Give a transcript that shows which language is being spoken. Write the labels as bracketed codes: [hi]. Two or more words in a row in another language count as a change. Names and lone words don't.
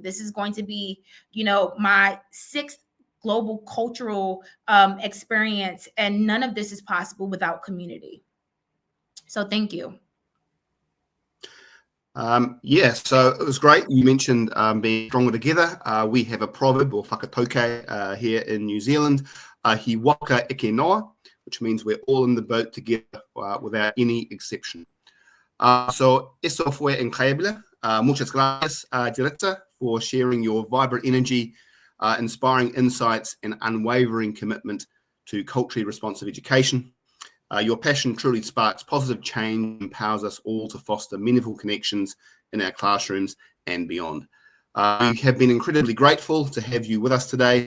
[en] This is going to be, my 6th global cultural experience, and none of this is possible without community. So thank you. So it was great. You mentioned being stronger together. We have a proverb, or whakatauke, here in New Zealand, [mi] hi waka eke noa, [en] which means we're all in the boat together without any exception. [es] So eso fue increíble. Muchas gracias, Yaritza, [en] for sharing your vibrant energy, inspiring insights, and unwavering commitment to culturally responsive education. Your passion truly sparks positive change and empowers us all to foster meaningful connections in our classrooms and beyond. We have been incredibly grateful to have you with us today.